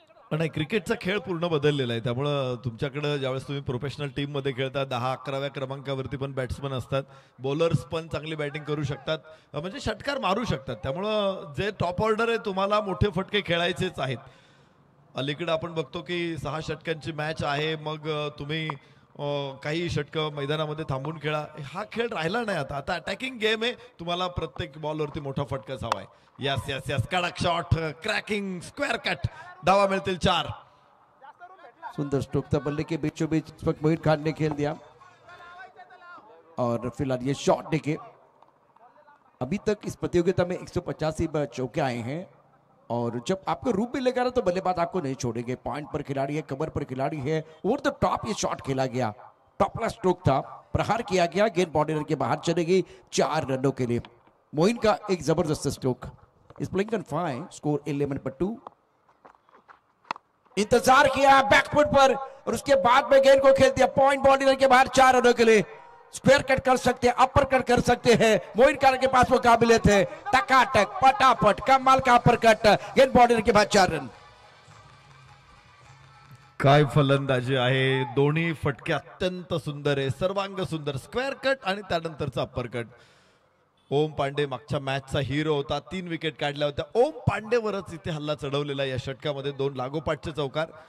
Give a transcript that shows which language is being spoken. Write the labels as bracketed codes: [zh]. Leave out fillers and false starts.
[mr] नाही, क्रिकेटचा खेळ पूर्ण बदललेला आहे, त्यामुळं तुमच्याकडे ज्यावेळेस तुम्ही प्रोफेशनल टीम मध्ये खेळता 10-11व्या क्रमांकावरती पण बॅट्समन असतात, बॉलर्स पण चांगली बॅटिंग करू शकतात, म्हणजे षटकार मारू शकतात। त्यामुळं जे टॉप ऑर्डर आहे तुम्हाला मोठे फटके खेळायचेच आहेत। अलीकडे आपण बघतो की 6 षटकांची मॅच आहे, मग तुम्ही काही षटक मैदानामध्ये थांबून खेळा, हा खेळ राहिला नाही आता। आता अटॅकिंग गेम आहे, तुम्हाला प्रत्येक बॉलवरती मोठा फटकाच हवाय। यस यस यस, कडक शॉट, क्रॅकिंग, स्क्वेअर कट, धावा मिळतील 4। [hi] सुंदर स्ट्रोक था, बल्ले के बीचों बीच इस वक्त मोहित खान ने खेल दिया और फिलहाल ये शॉट देखे। अभी तक इस प्रतियोगिता में 185 चौके आए हैं और जब आपको रूप भी लेगा ना तो बल्लेबाज आपको नहीं छोड़ेंगे। पॉइंट पर खिलाड़ी है, कवर पर खिलाड़ी है, ओवर द टॉप ये शॉट खेला गया, टॉप क्लास स्ट्रोक था, प्रहार किया गया, गेंद बॉर्डर के बाहर चलेगी 4 रनों के लिए। मोइन का एक जबरदस्त स्ट्रोक, इस प्लेइंग ऑन फाइन, स्कोर 11 पर 2। इंतजार किया बैकफुट पर और उसके बाद में गेंद को खेल दिया पॉइंट बॉर्डर के बाहर 4 रनों के लिए। स्क्वायर कट कर सकते हैं, अपर कट कर सकते हैं, मोइन खान के पास वो काबिलियत है, टकाटक पटापट कमाल का अपर कट, गेंद बॉर्डर के बाद 4 रन। [mr] काय फलंदाजी आहे, दोन्ही फटके अत्यंत सुंदर आहे, सर्वांग सुंदर, स्क्वेअर कट आणि त्यानंतरचा अप्पर कट। ओम पांडे मागच्या मॅचचा हिरो होता, 3 विकेट काढल्या होत्या। ओम पांडेवरच इथे हल्ला चढवलेला या षटकामध्ये, 2 लागोपाठचे चौकार।